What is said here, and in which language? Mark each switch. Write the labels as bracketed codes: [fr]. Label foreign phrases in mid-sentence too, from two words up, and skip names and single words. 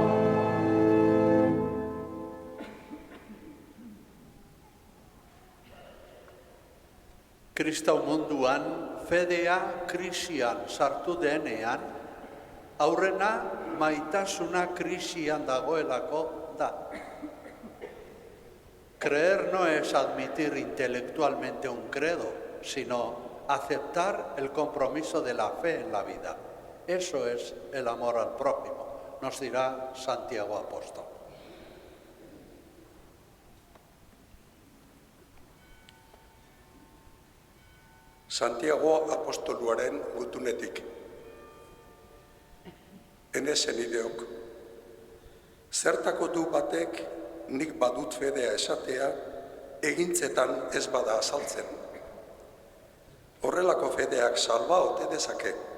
[eu] Kristau munduan fedea krisian sartu denean, aurrena maitasuna krisian dagoelako da. [es] Creer no es admitir intelectualmente un credo, sino aceptar el compromiso de la fe en la vida. Eso es el amor al prójimo, nos dirá Santiago Apóstol. [eu] Santiago apostoluaren gutunetik. Ene senideok, zertako du batek nik badut fedea esatea egintzetan ez bada azaltzen. Horrelako fedeak salba ote dezake.